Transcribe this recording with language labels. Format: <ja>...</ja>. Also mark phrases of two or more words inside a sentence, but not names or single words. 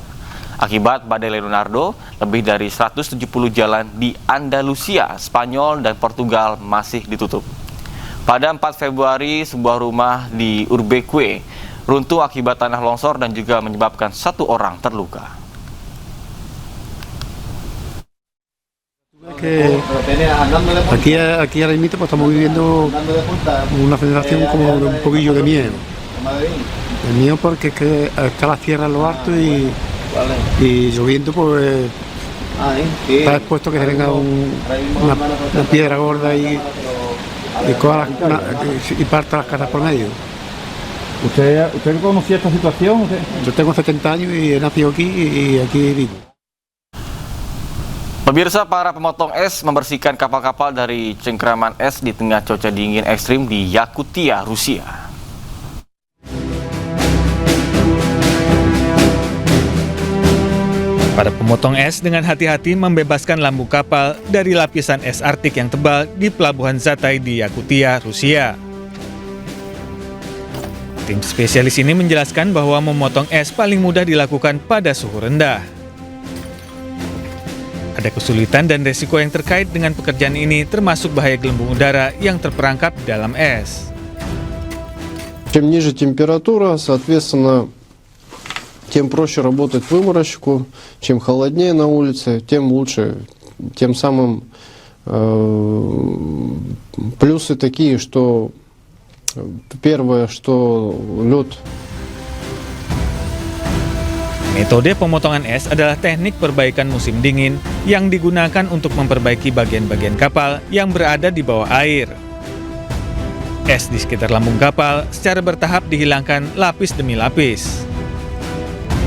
<id>Akibat badai Leonardo, lebih dari 170 jalan di Andalusia, Spanyol, dan Portugal masih ditutup. Pada 4 Februari, sebuah rumah di Urbique runtuh akibat tanah longsor dan juga menyebabkan 1 orang terluka.</id> <es>Aquí ahora mismo pues, estamos viviendo una sensación como de un poquillo de miedo. El miedo porque es que está la sierra en lo alto y lloviendo pues está expuesto que se venga una piedra gorda y parta las casas por medio. ¿Usted conocía esta situación? Yo tengo 70 años y he nacido aquí y aquí vivo.</es> <id>Pemirsa, para pemotong es membersihkan kapal-kapal dari cengkraman es di tengah cuaca dingin ekstrim di Yakutia, Rusia. Para pemotong es dengan hati-hati membebaskan lambung kapal dari lapisan es Arktik yang tebal di pelabuhan Zatay di Yakutia, Rusia. Tim spesialis ini menjelaskan bahwa memotong es paling mudah dilakukan pada suhu rendah. Ada kesulitan dan resiko yang terkait dengan pekerjaan ini, termasuk bahaya gelembung udara yang terperangkap dalam es.</id> <ru>Чем ниже температура, соответственно, тем проще работать выморозчику. Чем холоднее на улице, тем лучше. Тем самым плюсы такие, что первое, что лед.</ru> <id>Metode pemotongan es adalah teknik perbaikan musim dingin yang digunakan untuk memperbaiki bagian-bagian kapal yang berada di bawah air. Es di sekitar lambung kapal secara bertahap dihilangkan lapis demi lapis.</id>